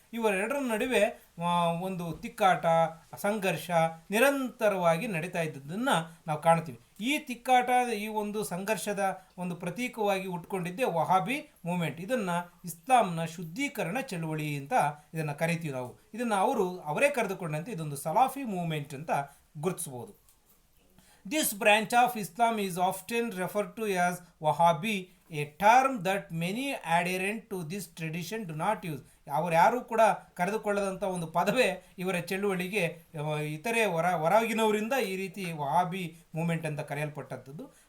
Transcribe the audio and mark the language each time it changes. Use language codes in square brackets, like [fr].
[kn] ಇವರೆರಡರ ನಡುವೆ ಒಂದು ತಿಕ್ಕಾಟ, ಸಂಘರ್ಷ ನಿರಂತರವಾಗಿ ನಡೀತಾ ಇದ್ದದ್ದನ್ನು ನಾವು ಕಾಣ್ತೀವಿ. ಈ ತಿಕ್ಕಾಟ, ಈ ಒಂದು ಸಂಘರ್ಷದ ಒಂದು ಪ್ರತೀಕವಾಗಿ ಉಟ್ಕೊಂಡಿದ್ದೇ ವಹಾಬಿ ಮೂಮೆಂಟ್. ಇದನ್ನು ಇಸ್ಲಾಂನ ಶುದ್ಧೀಕರಣ ಚಳುವಳಿ ಅಂತ ಇದನ್ನು ಕರಿತೀವಿ ನಾವು. ಇದನ್ನು ಅವರೇ ಕರೆದುಕೊಂಡಂತೆ ಇದೊಂದು ಸಲಾಫಿ ಮೂವ್ಮೆಂಟ್ ಅಂತ ಗುರುತಿಸ್ಬೋದು. [en] This branch of Islam is often referred to as Wahhabi, a term that many adherent to this tradition do not use. [kn] ಯಾರು ಕೂಡ ಕರೆದುಕೊಳ್ಳದಂಥ ಒಂದು ಪದವೇ ಇವರ ಚಳುವಳಿಗೆ ಇತರೆ ಹೊರಗಿನವರಿಂದ ಈ ರೀತಿ ವಹಾಬಿ ಮೂಮೆಂಟ್ ಅಂತ ಕರೆಯಲ್ಪಟ್ಟದ್ದು.